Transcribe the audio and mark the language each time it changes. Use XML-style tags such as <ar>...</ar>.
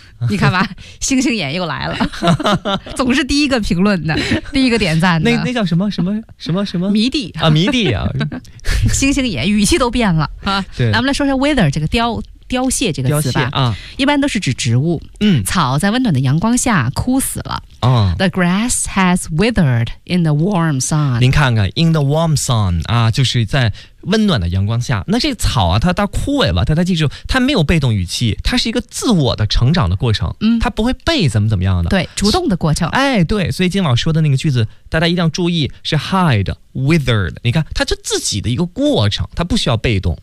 <zh>你看吧，星星眼又来了，总是第一个评论的，第一个点赞的。那叫什么什么什么什么迷弟啊，迷弟啊，星星眼语气都变了啊。对，咱们来说说 wither 这个凋。凋谢这个词吧，一般都是指植物。草在温暖的阳光下枯死了。</zh> <en>The grass has withered in the warm sun.</en> <zh>您看看 ，</zh> <en>in the warm sun</en> <zh>啊，就是在温暖的阳光下。那这草啊，它枯萎了，但它记住，它没有被动语气，它是一个自我的成长的过程。它不会被怎么样的。对，主动的过程。哎，对，所以金老师说的那个句子，大家一定要注意，是 hide。 withered， 你看它是自己的一个过程，它不需要被动。</zh>